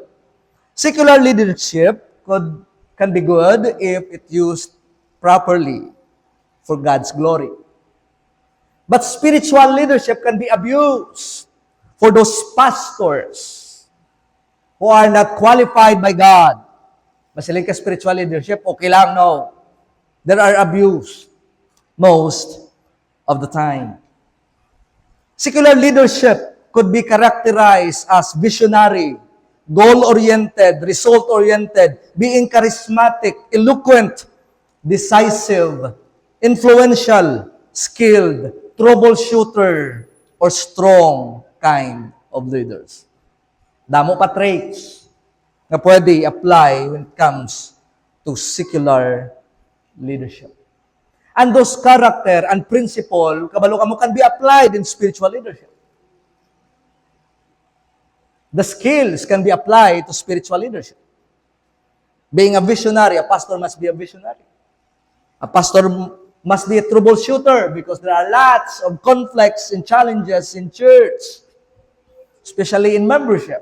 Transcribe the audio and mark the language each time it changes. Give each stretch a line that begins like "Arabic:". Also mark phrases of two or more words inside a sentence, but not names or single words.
English: Secular leadership can be good if it used properly for God's glory. But spiritual leadership can be abused for those pastors who are not qualified by God.
Hiligaynon: Masiling ka
English: spiritual leadership,
Hiligaynon: okay lang, no.
English: There are abuse most of the time. Secular leadership could be characterized as visionary, goal-oriented, result-oriented, being charismatic, eloquent, decisive, influential, skilled, troubleshooter, or strong kind of leaders.
Hiligaynon: Damo pa traits na pwede
English: apply when it comes to secular leadership. And those character and principle,
Hiligaynon: kabalo kamo,
English: can be applied in spiritual leadership. The skills can be applied to spiritual leadership. Being a visionary, a pastor must be a visionary. A pastor must be a troubleshooter because there are lots of conflicts and challenges in church, especially in membership.